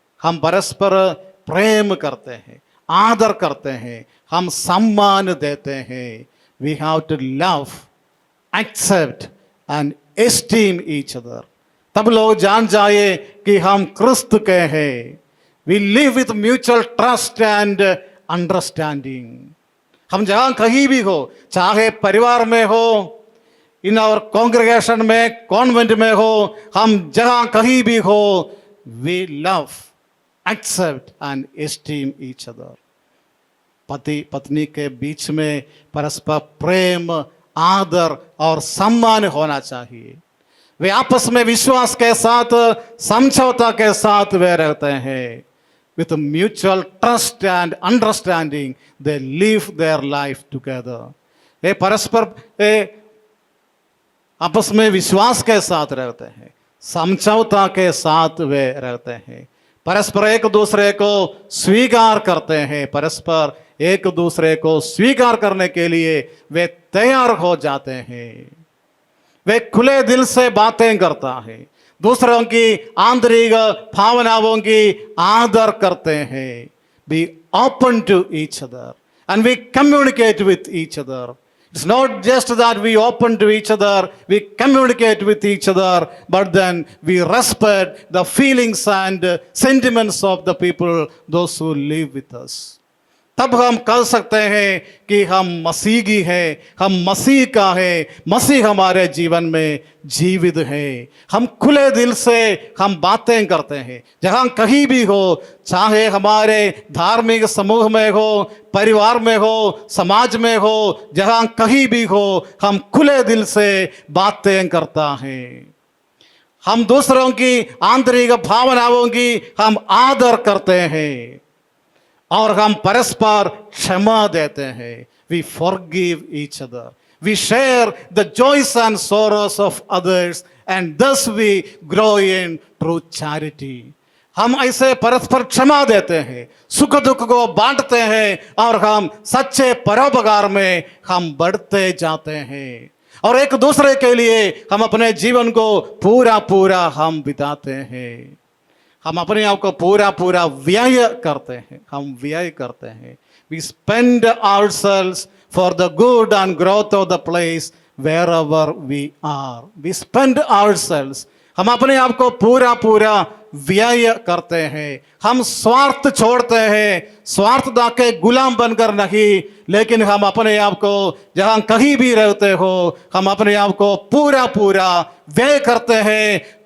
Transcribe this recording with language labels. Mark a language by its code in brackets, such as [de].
[hi] हम परस्पर प्रेम करते हैं, आदर करते हैं, हम सम्मान देते हैं। [en] We have to love, accept and esteem each other. [hi] तब लोग जान जाए कि हम क्रिस्त के हैं। [en] We live with mutual trust and understanding. [hi] हम जहाँ कहीं भी हो, चाहे परिवार में हो, इन और कॉन्ग्रेगेशन में, कॉन्वेंट में हो, हम जहाँ कहीं भी हो, [en] we love, accept and esteem each other. [hi] पति पत्नी के बीच में परस्पर प्रेम, आदर और सम्मान होना चाहिए। वे आपस में विश्वास के साथ, समझौता के साथ वे रहते हैं। [en] With a mutual trust and understanding, they live their life together. [hi] ये परस्पर आपस में विश्वास के साथ रहते हैं, समझौता के साथ वे रहते हैं, परस्पर एक दूसरे को स्वीकार करते हैं, परस्पर एक दूसरे को स्वीकार करने के लिए वे तैयार हो जाते हैं। वे खुले दिल से बातें करता है, दूसरों की आंतरिक भावनाओं की आदर करते हैं। [en] Be open to each other and we communicate with each other. It's not just that we open to each other, we communicate with each other, but then we respect the feelings and sentiments of the people, those who live with us. [hi] तब हम कह सकते हैं कि हम मसीही हैं, हम मसीह का है, मसीह हमारे जीवन में जीवित है। हम खुले दिल से हम बातें करते हैं, जहाँ कहीं भी हो, चाहे हमारे धार्मिक समूह में हो, परिवार में हो, समाज में हो, जहाँ कहीं भी हो, हम खुले दिल से बातें करता है। हम दूसरों की आंतरिक भावनाओं की हम आदर करते हैं और हम परस्पर क्षमा देते हैं। [en] We forgive each other. We share the joys and sorrows of others and thus we grow in true charity. [hi] हम ऐसे परस्पर क्षमा देते हैं, सुख दुख को बांटते हैं और हम सच्चे परोपकार में हम बढ़ते जाते हैं और एक दूसरे के लिए हम अपने जीवन को पूरा पूरा हम बिताते हैं। हम अपने आप को पूरा पूरा व्यय करते हैं, हम व्यय करते हैं। [en] We spend ourselves for the good and growth of the place wherever we are. We spend ourselves. [hi] हम अपने आप को पूरा पूरा व्यय करते हैं। हम स्वार्थ छोड़ते हैं, स्वार्थता के गुलाम बनकर नहीं, लेकिन हम अपने आप को जहाँ कहीं भी रहते हो, हम अपने आप को पूरा पूरा व्यय करते हैं।